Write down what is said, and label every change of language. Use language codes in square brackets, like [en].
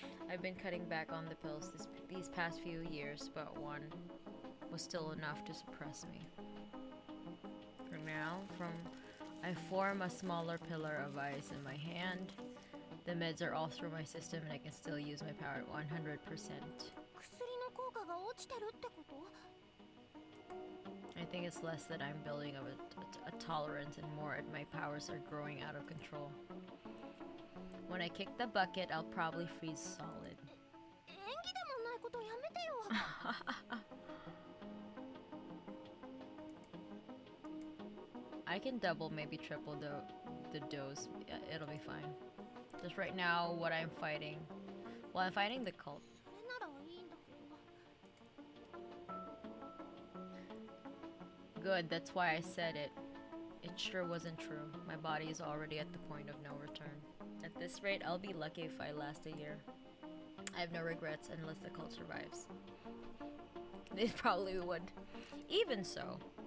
[en] I've been cutting back on the pills these past few years, but one was still enough to suppress me. For now, I form a smaller pillar of ice in my hand. The meds are all through my system and I can still use my power at 100%. [ja] 薬の効果が落ちてるってこと？ [en] I think it's less that I'm building up a tolerance and more my powers are growing out of control. When I kick the bucket, I'll probably freeze solid. [ja] 演技でもないことやめてよ。 [en] I can double, maybe triple the dose. Yeah, it'll be fine. Just right now, what I'm fighting. Well, I'm fighting the cult. [ja] それならいいんだけど。 [en] Good, that's why I said it. It sure wasn't true. My body is already at the point of no return. At this rate, I'll be lucky if I last a year. I have no regrets unless the cult survives. They probably would. Even so.